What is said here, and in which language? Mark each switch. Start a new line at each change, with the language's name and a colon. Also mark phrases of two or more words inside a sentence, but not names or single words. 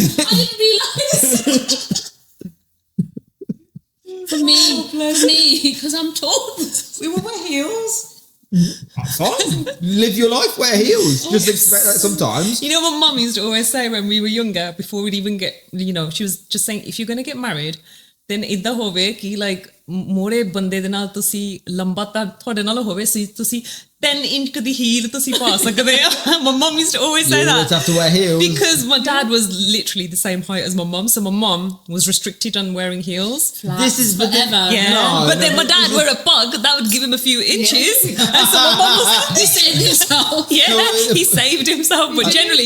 English: I didn't realise. For me, because I'm tall. We will wear heels. Fine. Live your life. Wear heels. Just expect that sometimes. You know what Mum used to always say when we were younger, before we'd even get, she was just saying, if you're going to get married, then
Punjabi: ਇੱਦਾਂ ਹੋਵੇ ਕਿ like more ਬੰਦੇ ਦੇ ਨਾਲ ਤੁਸੀਂ ਲੰਬਾ ਤੱਕ ਥੋੜ੍ਹੇ ਨਾਲ ਹੋਵੇ so ਤੁਸੀਂ 10 inch ਦੀ heel ਤੁਸੀਂ ਪਾ ਸਕਦੇ ਹੋ.
English: My mum used to always say You that. always have to wear heels. Because my dad was literally the same height as my mum, so my mum was restricted on wearing heels. This is forever. Yeah, No, but then no, my dad wore a pug that would give him a few inches, and so my mum was He saved himself. he saved himself. But generally,